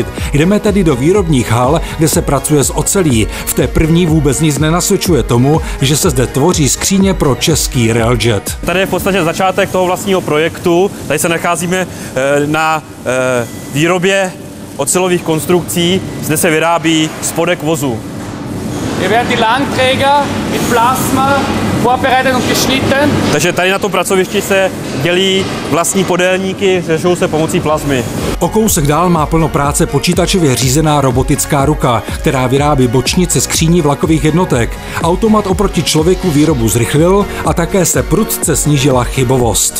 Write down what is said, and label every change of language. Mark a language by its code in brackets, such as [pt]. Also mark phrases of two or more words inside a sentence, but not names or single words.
[cs] Jdeme tedy do výrobních hal, kde se pracuje s ocelí. V té první vůbec nic nenasvědčuje tomu, že se zde tvoří skříně pro český railjet. Tady je v podstatě začátek toho vlastního projektu. Tady se nacházíme na výrobě ocelových konstrukcí. Zde se vyrábí spodek vozu. [de] Hier werden die Langträger mit Plasma vorbereitet und geschnitten. [cs] Takže tady na tom pracovišti se dělí vlastní podélníky, řešou se pomocí plazmy. O kousek dál má plno práce počítačově řízená robotická ruka, která vyrábí bočnice skříní vlakových jednotek. Automat oproti člověku výrobu zrychlil a také se prudce snížila chybovost.